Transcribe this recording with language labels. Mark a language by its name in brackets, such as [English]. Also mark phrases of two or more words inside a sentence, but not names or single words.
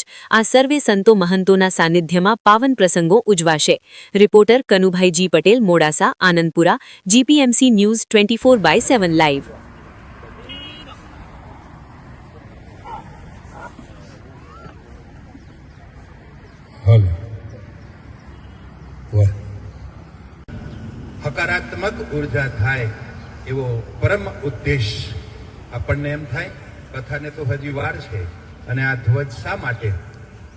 [Gujarati] આ સર્વે સંતો મહંતોના સાનિધ્યમાં પાવન પ્રસંગો ઉજવાશે। રિપોર્ટર કનુભાઈ જી પટેલ, મોડાસા, આનંદપુરા, જીપીએમસી ન્યૂઝ 24/7 લાઇવ। હકારાત્મક ઉર્જા થાય એવો પરમ ઉદ્દેશ આપણને એમ થાય કથાને તો હજી વાર છે અને આ ધ્વજ શા માટે, તો